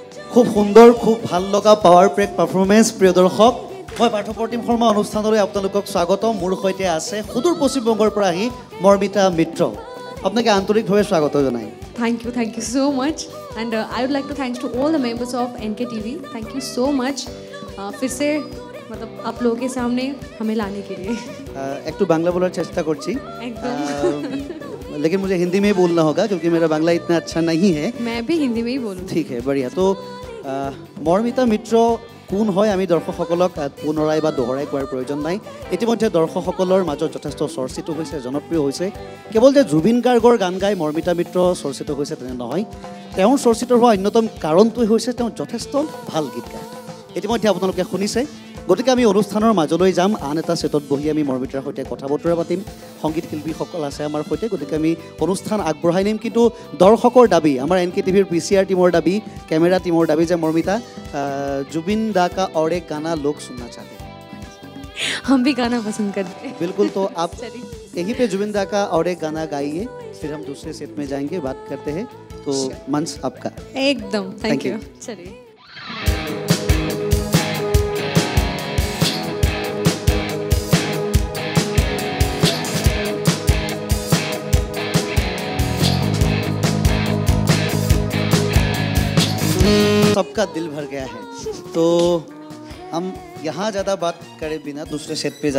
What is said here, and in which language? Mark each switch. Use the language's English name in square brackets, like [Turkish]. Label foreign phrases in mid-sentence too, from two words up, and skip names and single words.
[Assamese] খুব সুন্দৰ খুব ভাল লগা [English] power pack performance [Assamese] প্ৰিয় দৰ্শক মই পাৰ্থপ্ৰতিম শৰ্মা অনুষ্ঠানলৈ আপোনালোকক স্বাগতম মোৰ সৈতে আছে সুদূৰ পশ্চিম বংগৰ পৰা আহি মৰ্মিতা মিত্ৰ আপোনাক আন্তৰিকভাৱে স্বাগত জনাই [English] Thank you so much and I would like to thanks to all the members of NKTV thank you so much [Hindi] फिर से मतलब आप लोगों के सामने हमें लाने के लिए एक तो बांग्ला बोलने चेष्टा करছি एकदम लेकिन मुझे हिंदी में ही बोलना होगा क्योंकि मेरा बांग्ला इतना अच्छा नहीं है मैं भी हिंदी में ही बोलूँ ठीक है बढ़िया तो [Assamese] मर्मिता मित्र কোন হয় আমি দৰ্শকসকলক পুনৰাই বা দহৰাই কোৱাৰ প্ৰয়োজন নাই ইতিমধ্যে দৰ্শকসকলৰ মাজত যথেষ্ট চৰ্চিত হৈছে জনপ্ৰিয় হৈছে কেৱল যে জুবিন গাৰ্গৰ গান গাই মৰ্মিতা মিত্ৰ চৰ্চিত হৈছে তেনে নহয় তেওঁৰ চৰ্চিত হোৱা অন্যতম কাৰণটোই হৈছে তেওঁ যথেষ্ট ভাল গীত গায় ইতিমধ্যে আপোনালোকে শুনিছে গতিকে আমি অনুষ্ঠানৰ মাজলৈ যাম আন এটা সেটত বহি আমি মৰ্মিতাৰ সৈতে কথা বতৰা পাতিম সংগীত শিল্পীসকল আছে আমাৰ সৈতে গতিকে আমি অনুষ্ঠান আগবঢ়াই নিম কিন্তু দৰ্শকৰ দাবী আমাৰ এনকেটিভিৰ পিচিআৰ টিমৰ দাবী কেমেৰা টিমৰ দাবী যে মৰ্মিতা [Hindi] जुबिन दा का और एक गाना लोग सुनना चाहते हैं हम भी गाना पसंद करते हैं बिल्कुल तो आप यहीं पे जुबिन दा का और एक गाना गाइए फिर हम दूसरे सेट में जाएंगे बात करते हैं तो मंच आपका एकदम [English] thank you [Hindi] चलिए सबका दिल भर गया है तो हम यहाँ ज़्यादा बात करे बिना दूसरे सेट पे